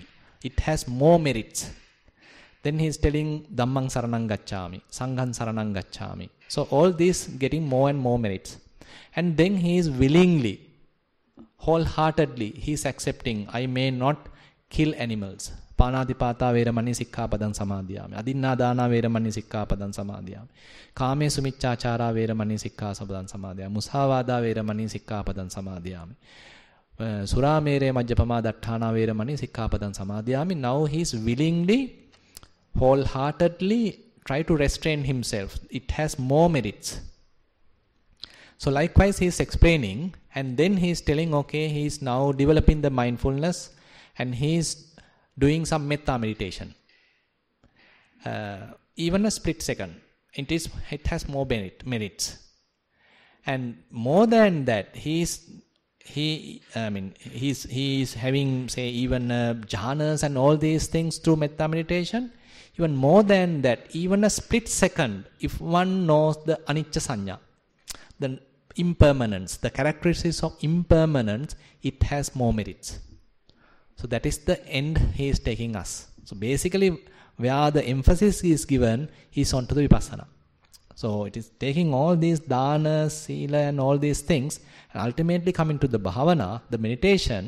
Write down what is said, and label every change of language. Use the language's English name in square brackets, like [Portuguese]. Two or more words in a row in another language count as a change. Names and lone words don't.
[English] It has more merits. Then he is telling [Pali] Dhammang Saranang Gacchami, Sanghang Saranang Gacchami. [English] So all these getting more and more merits. And then he is willingly, wholeheartedly, he is accepting, I may not kill animals. [Pali] Panadipata veramani sikkhapadang samadhiyami. Adinnadana veramani sikkhapadang samadhiyami. Kame sumichachara veramani sikkhapadang samadhiyami. Musavada veramani sikkhapadang samadhiyami. Suramere majjapama datthana veramani sikkhapadang samadhiyami. [English] Now he is willingly, wholeheartedly try to restrain himself. It has more merits. So likewise he is explaining, and then he is telling, okay, he is now developing the mindfulness and he is doing some metta meditation. Even a split second, it has more merits. And more than that, he is having, say, even jhanas and all these things through metta meditation. Even more than that, even a split second, if one knows the [Pali] anicca sanya, [English] the impermanence, the characteristics of impermanence, it has more merits. So that is the end he is taking us. So basically, where the emphasis is given is onto the Vipassana. So it is taking all these dana, sila and all these things and ultimately coming to the bhavana, the meditation.